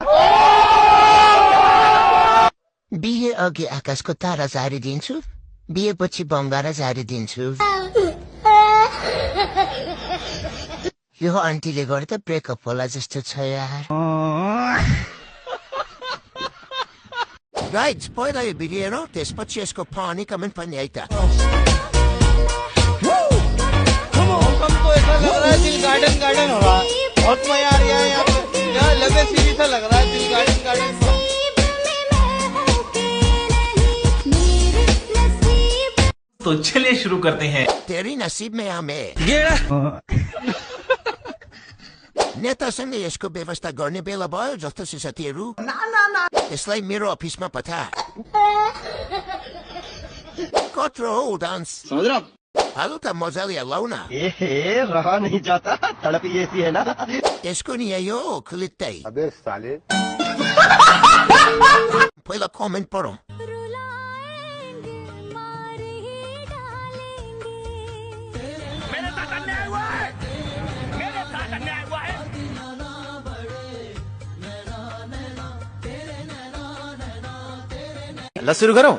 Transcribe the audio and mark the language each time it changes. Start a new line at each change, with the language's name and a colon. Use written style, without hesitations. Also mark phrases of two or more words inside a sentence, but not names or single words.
Nepali: बिहे अघि आकाशको तारा झारिदिन्छु, बिहेपछि बङ्गारा झारिदिन्छु। यो आन्टीले गर्दा ब्रेकअप होला जस्तो छ यार गाइज पहिला यो भिडियो हेरौँ त्यसपछि यसको
English: funny comment
Nepali: पनि है त
Hindi: हमको ऐसा लग रहा है दिल गार्डन गार्डन हो रहा है बहुत मजा आ रहा है यहाँ पे यार लगे सीधी सा लग रहा है दिल गार्डन गार्डन तो चलिए शुरू करते हैं तेरी नसीब में हमें
Nepali: नेतासँग यसको व्यवस्था गर्ने बेला भयो जस्तो छ साथीहरू यसलाई मेरो अफिसमा पठा कत्रो हो डान्स हालु त मजाले हल्लाउ न
Hindi: रहा नहीं जाता तड़प ये सी है ना
Nepali: यसको नि यही हो खुलित्तै
Hindi: अबे साले
Nepali: पहिला कमेन्ट पढौँ ल सुरु गरौँ